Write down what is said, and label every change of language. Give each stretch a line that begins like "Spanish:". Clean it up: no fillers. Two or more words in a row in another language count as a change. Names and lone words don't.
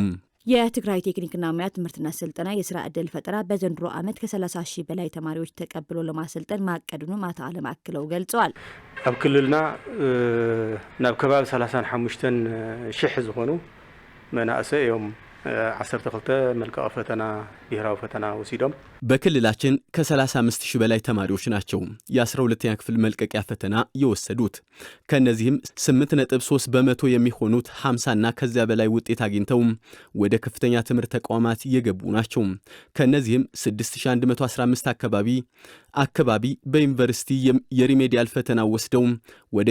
Amharic: የትግራይ ቴክኒክና ሙያ ትምህርትና ስልጠና የስራ ዕድል ፈጠራ በዘንድሮ ዓመት ከ30 ሺህ በላይ ተማሪዎች ተቀብሎ ለማሰልጠን ማቀዱን አቶ አለም አክለው ገልጸዋል።
Tigrinya: ኣብ ክልልና ናብ ከባቢ 35 ሺህ ዝኾኑ መናእሰይ እዮም 12 መልቀቂያ ፈተና ብሔራዊ ፈተና ወሲዶም
Amharic: በክልላችን ከ35 ሺህ በላይ ተማሪዎች ናቸው የ12ኛ ክፍል መልቀቂያ ፈተና የወሰዱት። ከነዚህም 8.3 በመቶ የሚሆኑት 50 እና ከዚያ በላይ ውጤት አግኝተው ወደ ከፍተኛ ትምህርት ተቋማት የገቡ ናቸው። ከነዚህም 6115 አካባቢ በዩኒቨርሲቲ የሪሜዲያል ፈተና ወስደው ወደ